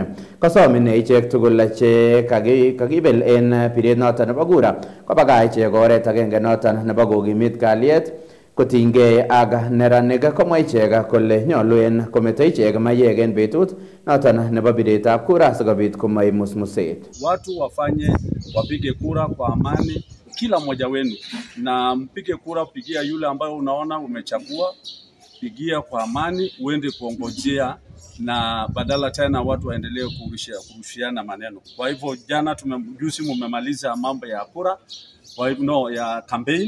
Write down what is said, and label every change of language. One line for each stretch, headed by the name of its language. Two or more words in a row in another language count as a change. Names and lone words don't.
Kalenjin: Kosom ine ichek tugul che kakibel en biret noton nebo kura kobakach ichek oret agenge noton nebo kokimit kalyet kotinygei ak neranik. Komwa ichek kole nyolu en kometo ichek mayek en betut noton nebo biretab kura sikobit komaimusmuset.
Swahili: Watu wapige kura kwa amani, kila mmoja wenu, na mpige kura, pigia yule ambayo unaona umechagua, pigia kwa amani, uende kuongojea, na badala tena watu waendelee kurushiana maneno. Kwa hivyo jana juzi mmemaliza mambo ya kura, kwa hivyo ya campaign.